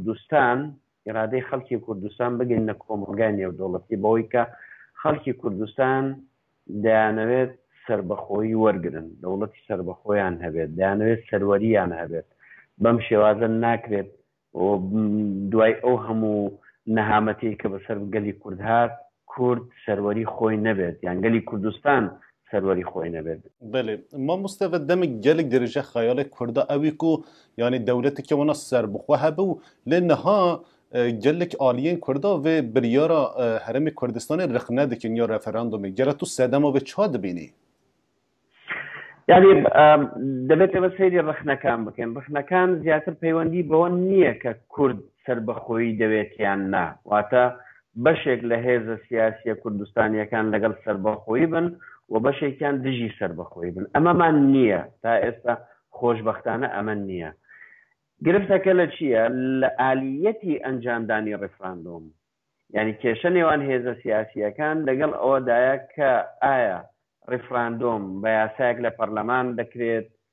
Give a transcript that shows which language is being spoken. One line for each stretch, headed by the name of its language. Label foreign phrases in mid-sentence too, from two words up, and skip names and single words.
Central Kurdish: کوردستان بگەین لە کۆمەلگای نێودەوڵەتی بەوەی کە خەڵکی کوردستان دەیانەوێت سربەخۆیی وەرگرن دەوڵەتی سربەخۆیان هەبێت دەیانەوێت سەروەریان هەبێت بەم شێوازە ناکرێت دوای ئەو هەموو نەهامەتی کە بەسەر گەلی کورد هات کورد سەروەری خۆی نەبێت یان گەلی کوردستان سەروەری خۆی نەبێت.
Kurdish: بەێ مامۆستاڤە demek gelek derece xeyalê Kurda ew ku yanî dewleteke wana serbixwe hebe û lê niha gelek aliyên Kurda vê biryara herêmê Kurdistanê rixne dikin ya referandumê gere tu sedema vê çi dibînî?
Central Kurdish: یعنی دەبێت ئەمە سەیری ڕخنەکان بکەین ڕخنەکان زیاتر پەیوەندی بەوە نییە کە کورد سربەخۆیی دەوێت یان نا واتە بەشێک لە هێزە سیاسیە کوردستانیەکان لەگەڵ سربەخۆیی بن و بەشێکیان دژی سربەخۆیی بن ئەمەمان نییە تا ئێستا خۆشبەختانە ئەمە نییە گرفتەکە لە چییە لە ئالیەتی ئەنجامدانی ڕێفراندۆم یعنی کێشە نێوان هێزە سیاسیەکان لەگەڵ ئەوەدایە کە ئایا ڕێفراندۆم بە یاسایەک لە پەرلەمان دەکرێت